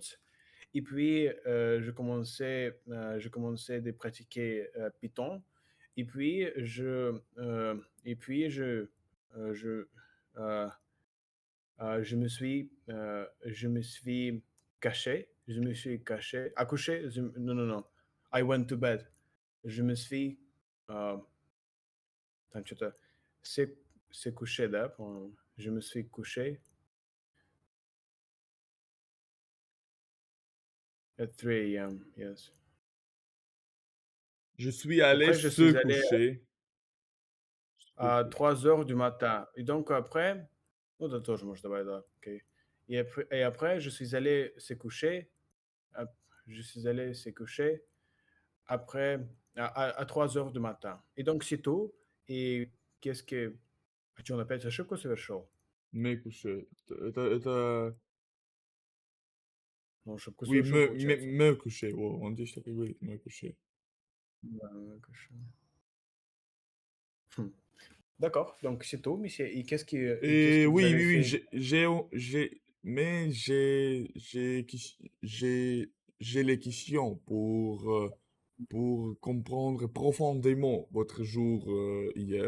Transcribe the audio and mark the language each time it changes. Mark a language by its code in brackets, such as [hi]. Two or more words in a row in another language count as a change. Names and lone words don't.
[fr] Et puis, je commençais de pratiquer Python. Et puis, je me suis caché. Accouché. Non, non, non. [en] I went to bed. [fr] Je me suis. euh, Attends, c'est couché là. Je me suis couché [en] at 3 a.m. Yes. [fr] Je suis allé Après, je se suis allé coucher. Se à coucher. 3 heures du matin. Et donc après. [ru] Ну, да тоже может давай, да. Ok. [fr] Et après, je suis allé se coucher. Ap- Je suis allé se coucher après à 3 heures du matin. Et donc, c'est tout. Et qu'est-ce que. [ru] А что, он опять ошибку совершил? [fr] Me coucher. Это... [ru] Ну, ошибку [fr] Oui, [ru] совершил, получается. [fr] me coucher. Ouais, on dit ça, oui, me coucher. [ru] Да, конечно. Хм. [fr] D'accord, donc c'est tout, monsieur. Et qu'est-ce Et que vous oui, avez oui, oui, fait? mais j'ai les questions pour comprendre profondément votre jour hier.